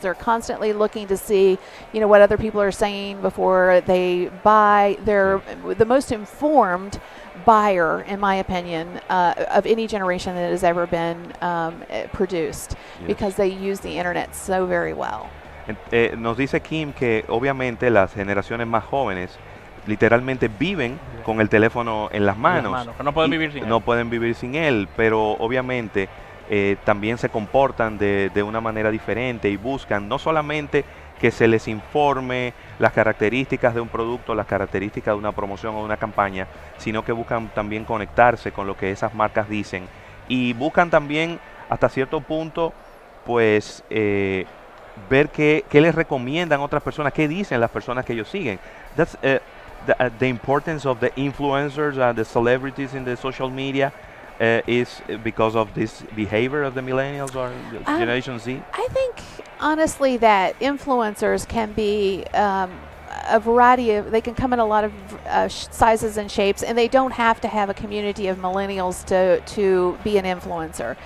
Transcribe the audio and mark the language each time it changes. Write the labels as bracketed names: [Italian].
[English] They're constantly looking to see, what other people are saying before they buy. They're the most informed buyer, in my opinion, of any generation that has ever been produced, Yes. because they use the internet so very well. [Spanish] Nos dice Kim que obviamente las generaciones más jóvenes literalmente viven con el teléfono en las manos. Que no pueden y vivir sin él. no pueden vivir sin él, pero obviamente también se comportan de una manera diferente y buscan no solamente que se les informe las características de un producto, las características de una promoción o de una campaña, sino que buscan también conectarse con lo que esas marcas dicen, y buscan también hasta cierto punto pues ver qué les recomiendan otras personas, qué dicen las personas que ellos siguen. [English] That's the importance of the influencers, the celebrities in the social media is because of this behavior of the millennials or Generation Z? I think, honestly, that influencers can be a variety of, they can come in a lot of sizes and shapes, and they don't have to have a community of millennials to be an influencer.